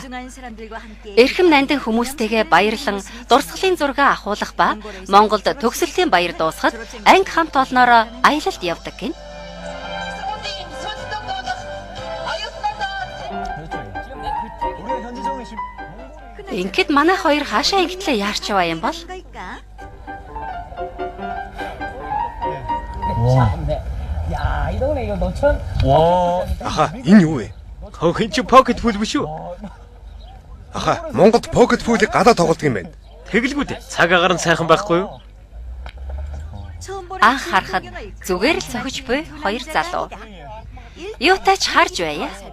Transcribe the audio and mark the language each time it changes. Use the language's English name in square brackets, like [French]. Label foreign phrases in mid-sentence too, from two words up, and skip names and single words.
[Mongolian] Эрхэм нандин хүмүүстэйгээ баярлан дурсгалын зураг ахуулах ба Монголд төгсөлтийн баяр дуусгад анги хамт олноороо аялалд явдаг гин. Ингээд манай хоёр хаашаа ингэтлээ яарч яваа юм бол? [Korean] 야, 이 동네 이거 너천? [Mongolian] Аха, энэ юу вэ? Хин чи [English] pocket pool [Mongolian] биш үү? Аха, Монголд pocket pool-ийг гадаа тоглодог юм байна. Тэгэлгүй дээ. Цаг агаар нь сайхан байхгүй юу? Анх харахад зүгээр л цохиж буй 2 залуу. Юутайч харж байя.